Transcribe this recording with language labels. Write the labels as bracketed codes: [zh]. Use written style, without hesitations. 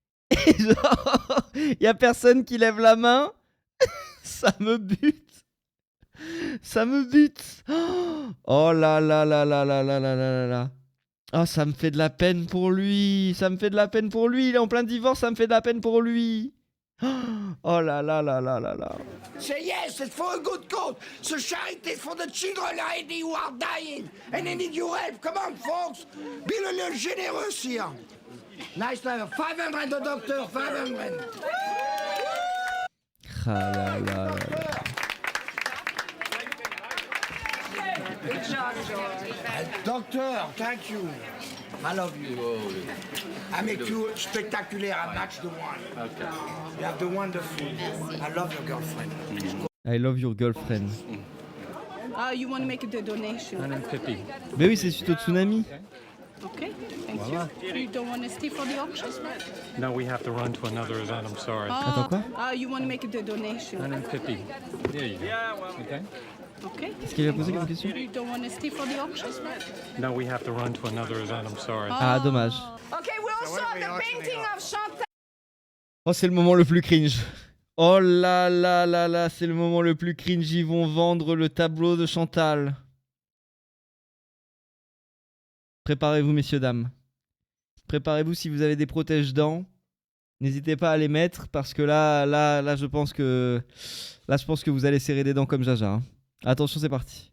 [fr] Et genre, il y a personne qui lève la main. Ça me bute. Ça me bute. Oh là là là là là là là là là. Oh, ça me fait de la peine pour lui. Ça me fait de la peine pour lui. Il est en plein divorce, ça me fait de la peine pour lui. Oh là là là là là là. [en] Say yes, it's for a good cause. So charity is for the children who are dying and they need your help. Come on, folks. Be a little generous here. Nice to have 500 the doctor, 500. [fr] Ah là là là là. [en] Doctor, thank you. I love you. I make you spectaculaire. I match the one. Okay. You have the wonderful. I love your girlfriend. I love your girlfriend. You want to make a donation? [fr] Mais oui, c'est suite au tsunami. [en] Okay, thank you. You don't want to stay for the auction? No, we have to run to another event. I'm sorry. [fr] Attends, quoi? [en] You want to make a donation? 150. There you go. Okay. Okay. [fr] Est-ce qu'il a posé comme question? [en] You don't want to stay for the auction? No, we have to run to another event. I'm sorry. [fr] Ah, dommage. [en] Okay, we also have the painting of Chantal. [fr] Oh, c'est le moment le plus cringe. Oh là là là là, c'est le moment le plus cringe. Ils vont vendre le tableau de Chantal. Préparez-vous, messieurs, dames. Préparez-vous si vous avez des protège-dents. N'hésitez pas à les mettre parce que là, je pense que vous allez serrer des dents comme Jaja. Hein. Attention, c'est parti.